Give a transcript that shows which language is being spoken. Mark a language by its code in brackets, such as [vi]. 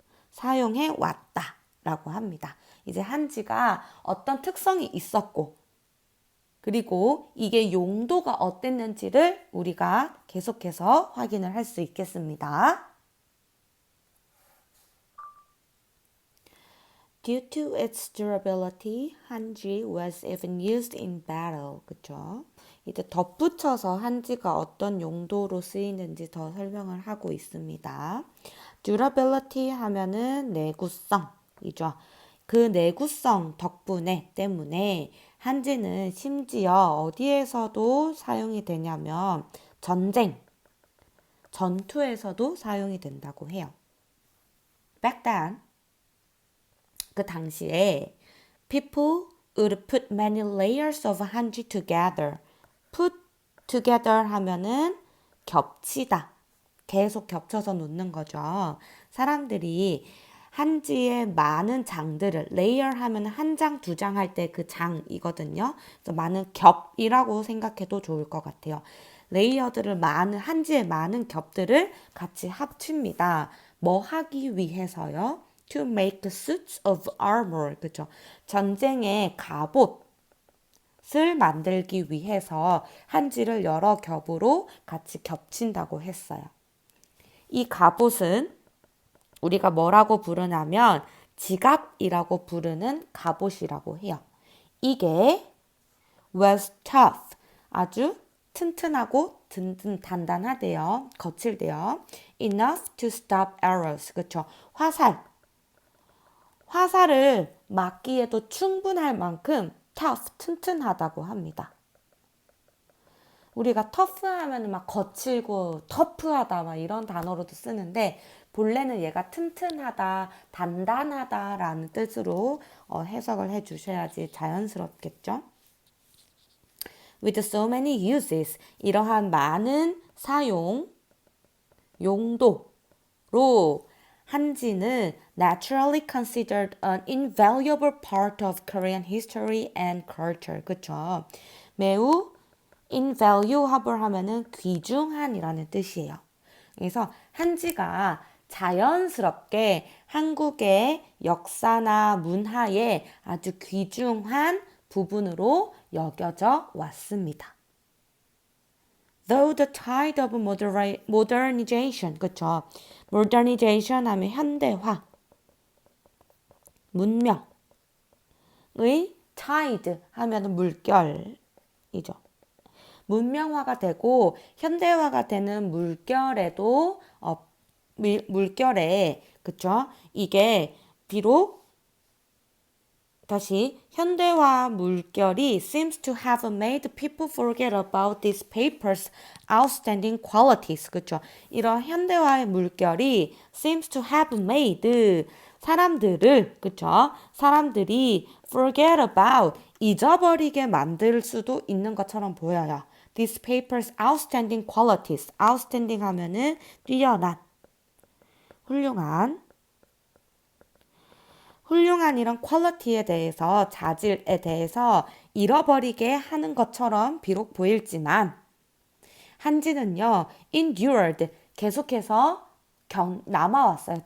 [ko] 사용해 왔다라고 합니다. 이제 한지가 어떤 특성이 있었고 그리고 이게 용도가 어땠는지를 우리가 계속해서 확인을 할 수 있겠습니다. [en] Due to its durability, 한지 was even used in battle. [ko] 그쵸? 이제 덧붙여서 한지가 어떤 용도로 쓰이는지 더 설명을 하고 있습니다. durability 하면은 내구성이죠. 그 내구성 덕분에 때문에 한지는 심지어 어디에서도 사용이 되냐면 전쟁, 전투에서도 사용이 된다고 해요. [en] Back then, [ko] 그 당시에 [en] people would put many layers of 한지 together. put together [ko] 하면은 겹치다. 계속 겹쳐서 놓는 거죠. 사람들이 한지의 많은 장들을 레이어 하면 한 장, 두 장 할 때 그 장이거든요. 그래서 많은 겹이라고 생각해도 좋을 것 같아요. 레이어들을 많은 한지의 많은 겹들을 같이 합칩니다. 뭐 하기 위해서요? [en] To make suits of armor. [ko] 그죠? 전쟁의 갑옷 을 만들기 위해서 한지를 여러 겹으로 같이 겹친다고 했어요. 이 갑옷은 우리가 뭐라고 부르냐면 지갑이라고 부르는 갑옷이라고 해요. 이게 [en] was tough, [ko] 아주 튼튼하고 단단하대요. 거칠대요. [en] enough to stop arrows, [ko] 그쵸? 화살을 막기에도 충분할 만큼 tough, 튼튼하다고 합니다. 우리가 터프하면 막 거칠고 터프하다 막 이런 단어로도 쓰는데 본래는 얘가 튼튼하다, 단단하다라는 뜻으로 해석을 해주셔야지 자연스럽겠죠. [en] With so many uses, [ko] 이러한 많은 사용, 용도로 [en] 한지는 naturally considered an invaluable part of Korean history and culture. [ko] 그쵸? 매우 invaluable 하면은 귀중한이라는 뜻이에요. 그래서 한지가 자연스럽게 한국의 역사나 문화의 아주 귀중한 부분으로 여겨져 왔습니다. [en] Though the tide of modernization, [ko] 그쵸? modernization 하면 현대화, 문명의 tide 하면 물결이죠. 문명화가 되고 현대화가 되는 물결에도 물결에 그쵸? 이게 비록 다시 현대화 물결이 [en] seems to have made people forget about this paper's outstanding qualities. [ko] 그쵸? 이런 현대화의 물결이 [en] seems to have made [ko] 사람들을 그쵸? 사람들이 [en] forget about [ko] 잊어버리게 만들 수도 있는 것처럼 보여요. [en] This paper's outstanding qualities. [ko] outstanding 하면은 뛰어난, 훌륭한 이런 퀄리티에 대해서 자질에 대해서 잃어버리게 하는 것처럼 비록 보일지만 한지는요 endured 계속해서 남아왔어요.